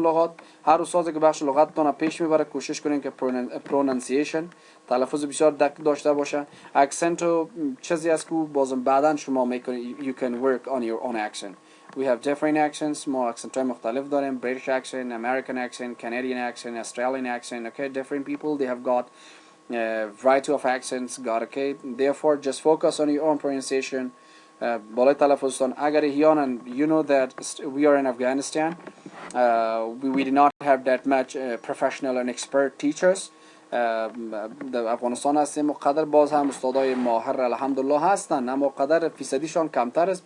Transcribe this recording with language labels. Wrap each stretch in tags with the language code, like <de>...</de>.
<fa>لغات هر استادی که بخش لغاتتون پیش میبره کوشش کنین که pronunciation تلفظ بسیار دقیق داشته باشه. accent چیزی است که بازم بعداً شما میکنین</fa> <en>you can work on your own accent. We have different accents.</en> <fa>ما accent های مختلف داریم.</fa> <en>British accent, American accent, Canadian accent, Australian accent. Okay, different people they have got variety of accents. Got okay. Therefore, just focus on your own pronunciation.</en> <fa>بالای تلفظتان. اگر احیانا</fa> <en>you know that we are in Afghanistan. We did not have that much professional and expert teachers.</en> <fa>در افغانستان هستیم و قدر باز هم استادای ماهر الحمدلله هستن، اما قدر فیصدیشان کمتر است.</fa>